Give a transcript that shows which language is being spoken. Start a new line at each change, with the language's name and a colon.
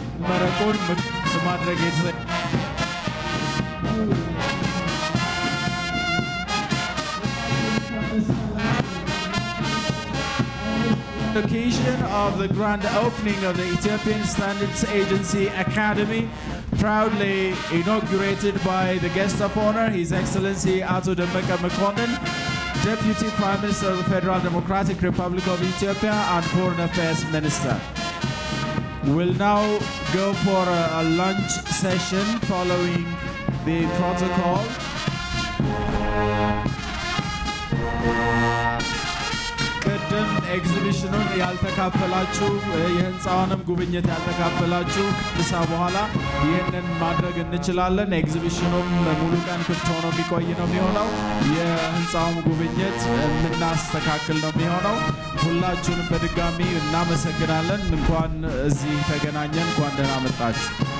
Amharic: መረቁን ማድረግ
English: occasion of the grand opening of the Ethiopian Standards Agency Academy, proudly inaugurated by the guest of honor, His Excellency Ato Dembeka Mekonnen, Deputy Prime Minister of the Federal Democratic Republic of Ethiopia and Foreign Affairs Minister. We'll now go for a lunch session following the protocol.
Amharic: ኤግዚቢሽኑን ያልተካፈላችሁ የህንፃውንም ጉብኝት ያልተካፈላችሁ ምሳ በኋላ ይህንን ማድረግ እንችላለን። ኤግዚቢሽኑም ሙሉ ቀን ክፍት ሆኖ የሚቆይ ነው የሚሆነው። የህንፃውም ጉብኝት የምናስተካክል ነው የሚሆነው። ሁላችሁንም በድጋሚ እናመሰግናለን። እንኳን እዚህ ተገናኘን። እንኳን ደህና መጣችሁ።